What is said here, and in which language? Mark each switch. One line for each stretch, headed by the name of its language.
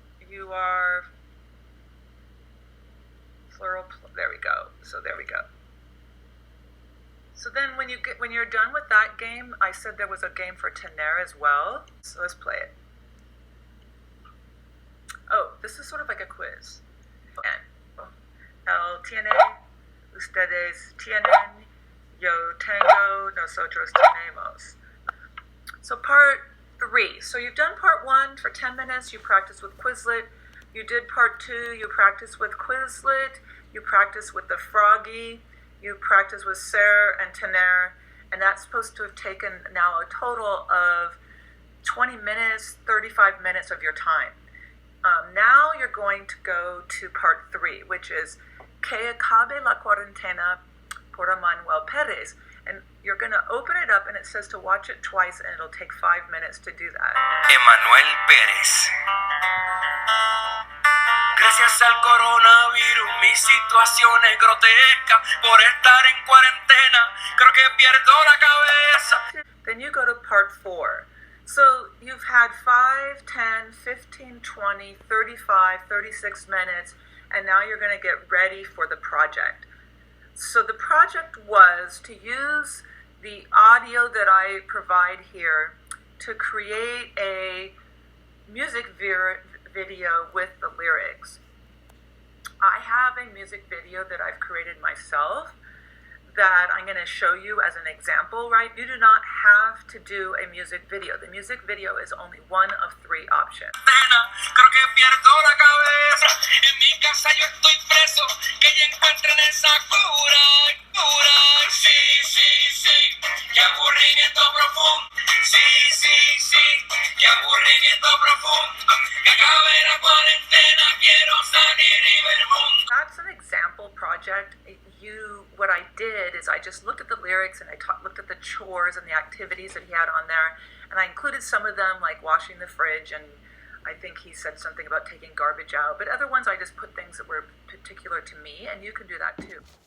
English: You are plural, there we go. So there we go. So then when you're done with that game, I said there was a game for tener as well. So let's play it. Oh, this is sort of like a quiz.
Spanish: El tiene, ustedes tienen, yo tengo, nosotros tenemos.
English: So part 3. So you've done part 1 for 10 minutes, you practice with Quizlet. You did part 2, you practice with Quizlet. You practice with the Froggy. You practice with ser and tener. And that's supposed to have taken now a total of 20 minutes, 35 minutes of your time. Now you're going to go to part 3, which is Que acabe la cuarentena por Manuel Perez. And you're going to open it up and it says to watch it twice and it'll take 5 minutes to do that.
Spanish: Emanuel Pérez. Gracias al coronavirus mi situación es grotesca. Por estar en cuarentena creo que pierdo la cabeza.
English: Then you go to part 4. So you've had 5, 10, 15, 20, 35, 36 minutes, and now you're going to get ready for the project. So the project was to use the audio that I provide here to create a music video with the lyrics. I have a music video that I've created myself that I'm going to show you as an example, right? You do not have to do a music video. The music video is only one of 3 options.
Spanish: Creo que pierdo la cabeza. En mi casa yo estoy preso. Que ya encuentren esa cura. Sí, sí, sí. Qué aburrimiento profundo. Sí, sí, sí. Qué aburrimiento profundo. Que acabe la cuarentena. Quiero salir y ver el mundo.
English: That's an example project. What I did is I just looked at the lyrics and I looked at the chores and the activities that he had on there, and I included some of them like washing the fridge, and I think he said something about taking garbage out, but other ones I just put things that were particular to me, and you can do that too.